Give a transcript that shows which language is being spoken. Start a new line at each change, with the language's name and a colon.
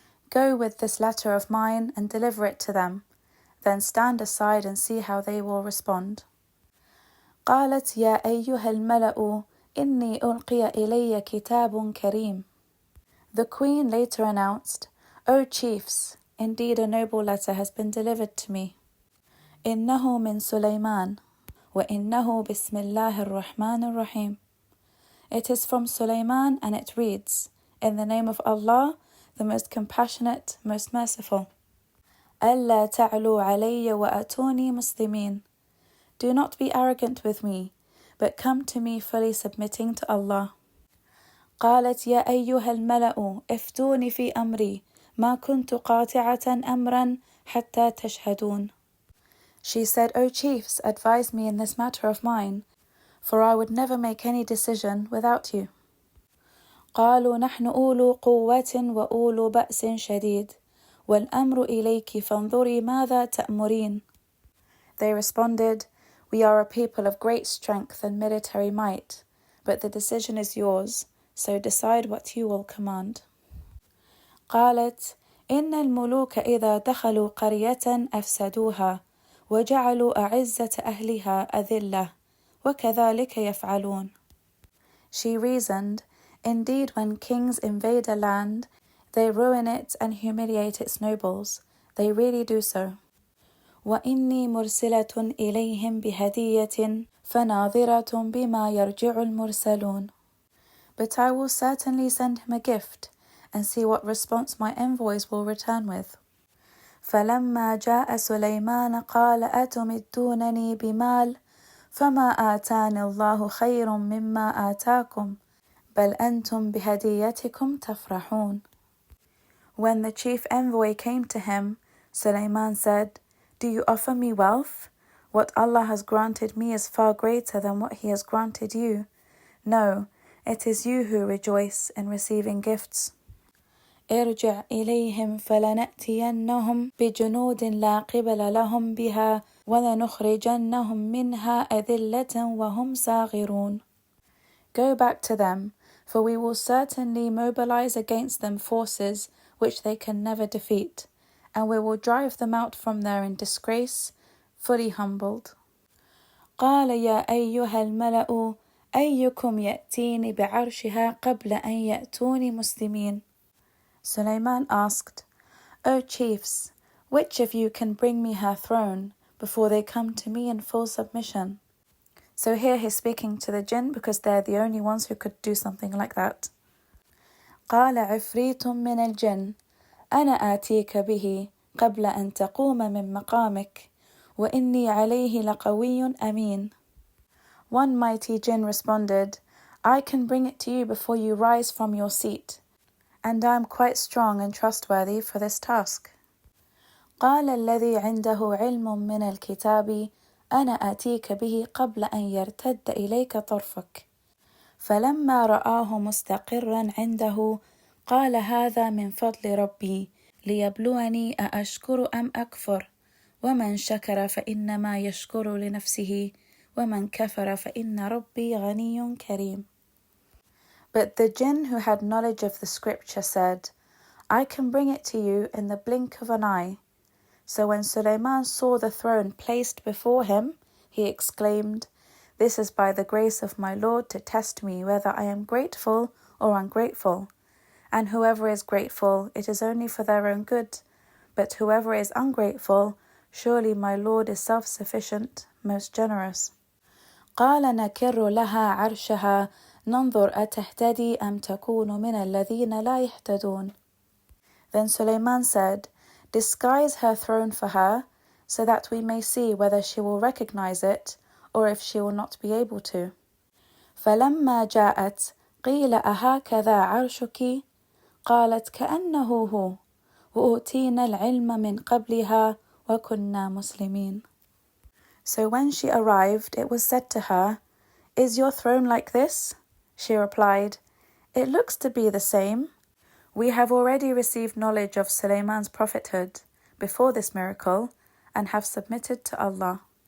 English: Go with this letter of mine and deliver it to them, then stand aside and see how they will respond.
Arabic: قالت يا أيها الملأ إني ألقي إلي كتاب كريم.
English: The queen later announced, O chiefs, indeed a noble letter has been delivered to me.
Arabic: إنه من سليمان وإنه بسم الله الرحمن الرحيم.
English: It is from Sulaiman and it reads, in the name of Allah, the most compassionate, most merciful.
Arabic: ألا تعلوا علي وأتوني مسلمين.
English: Do not be arrogant with me, but come to me fully submitting to Allah.
Arabic: قالت يا أيها الملأ افتوني في أمري ما كنت قاطعة أمرا حتى تشهدون.
English: She said, O chiefs, advise me in this matter of mine, for I would never make any decision without you.
Arabic: قالوا نحن أولو قوة وأولو بأس شديد والأمر إليك فانظري ماذا تأمرين.
English: They responded, we are a people of great strength and military might, but the decision is yours, so decide what you will command.
Arabic: قالت إن الملوك إذا دخلوا قرية أفسدوها وجعلوا أعزة أهلها أذلة وكذلك يفعلون.
English: She reasoned, indeed when kings invade a land, they ruin it and humiliate its nobles. They really do so.
Arabic: وإني مرسلة إليهم بهدية فناظرة بما يرجع المرسلون.
English: But I will certainly send him a gift and see what response my envoys will return with.
Arabic: فلما جاء سليمان قال أتمدونني بمال فما آتاني الله خير مما آتاكم بل أنتم بهديتكم تفرحون.
English: When the chief envoy came to him, Sulaiman said, do you offer me wealth? What Allah has granted me is far greater than what He has granted you. No, it is you who rejoice in receiving gifts.
Arabic: ارجع إليهم فلنأتينهم بجنود لا قبل لهم بها ولنخرجنهم منها أذلة وهم صاغرون.
English: Go back to them, for we will certainly mobilize against them forces which they can never defeat, and we will drive them out from there in disgrace, fully humbled.
Arabic: قال يا أيها الملأ أيكم يأتيني بعرشها قبل أن يأتوني مسلمين.
English: Sulaiman asked, O chiefs, which of you can bring me her throne before they come to me in full submission? So here he's speaking to the jinn because they're the only ones who could do something like that.
Arabic: قال عفريت من الجن أنا آتيك به قبل أن تقوم من مقامك وإني عليه لقوي أمين.
English: One mighty jinn responded, I can bring it to you before you rise from your seat, and I am quite strong and trustworthy for this task.
Arabic: قال الذي عنده علم من الكتاب أنا آتيك به قبل أن يرتد إليك طرفك. فلما رآه مستقرا عنده قال هذا من فضل ربي ليبلوني أأشكر أم أكفر ومن شكر فإنما يشكر لنفسه ومن كفر فإن ربي غني كريم.
English: But the jinn who had knowledge of the scripture said, I can bring it to you in the blink of an eye. So when Sulaiman saw the throne placed before him, he exclaimed, This is by the grace of my Lord to test me whether I am grateful or ungrateful. And whoever is grateful, it is only for their own good. But whoever is ungrateful, surely my Lord is self-sufficient, most generous.
Arabic: قال نكر لها عرشها ننظر أتهتدي أم تكون من الذين لا يهتدون.
English: Then Sulaiman said, Disguise her throne for her, so that we may see whether she will recognize it, or if she will not be able to.
Arabic: فلما جاءت قيل أهكذا عرشك قالت كأنه هو وأوتينا العلم من قبلها وكنا مسلمين.
English: So when she arrived, it was said to her, Is your throne like this? She replied, It looks to be the same. We have already received knowledge of Sulaiman's prophethood before this miracle and have submitted to Allah.